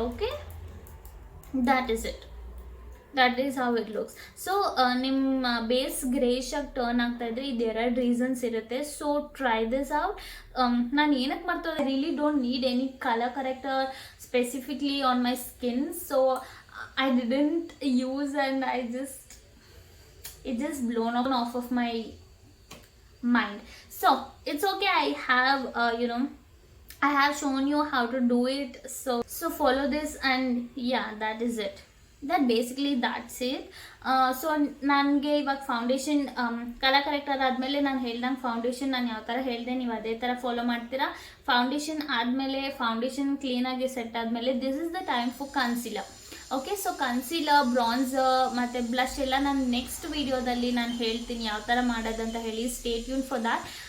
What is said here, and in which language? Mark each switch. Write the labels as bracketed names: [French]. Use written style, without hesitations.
[English] Okay, that is it. That is how it looks. [Kannada] So ನಿಮ್ಮ base ಗ್ರೇಶ್ ಆಗಿ turn ಆಗ್ತಾ ಇದ್ರೆ ಇದು 2 ರೀಸನ್ಸ್ ಇರುತ್ತೆ. [English] So try this out. [Kannada] ನಾನು ಏನಕ್ಕೆ ಮಾಡ್ತೇವೆ, [English] I really don't need any colour corrector specifically on my skin. So I didn't use and it just blown off of my mind. So it's okay, I have I have shown you how to do it. So follow this, and yeah, that is it. that's it. [Kannada] So ನನಗೆ ಇವಾಗ foundation colour corrector ಆದಮೇಲೆ ನಾನು ಹೇಳ್ದಂಗೆ foundation ನಾನು ಯಾವ ಥರ ಹೇಳಿದೆ ನೀವು ಅದೇ ಥರ ಫಾಲೋ ಮಾಡ್ತೀರಾ. ಫೌಂಡೇಶನ್ ಆದಮೇಲೆ, ಫೌಂಡೇಶನ್ ಕ್ಲೀನಾಗಿ ಸೆಟ್ ಆದಮೇಲೆ [English] This is the time for concealer. [Kannada] Okay, so concealer, ಬ್ರಾನ್ಸರ್ ಮತ್ತು ಬ್ಲಷ್ ಎಲ್ಲ ನಾನು ನೆಕ್ಸ್ಟ್ ವಿಡಿಯೋದಲ್ಲಿ ನಾನು ಹೇಳ್ತೀನಿ ಯಾವ ಥರ ಮಾಡೋದಂತ ಹೇಳಿ. [English] Stay tune for that.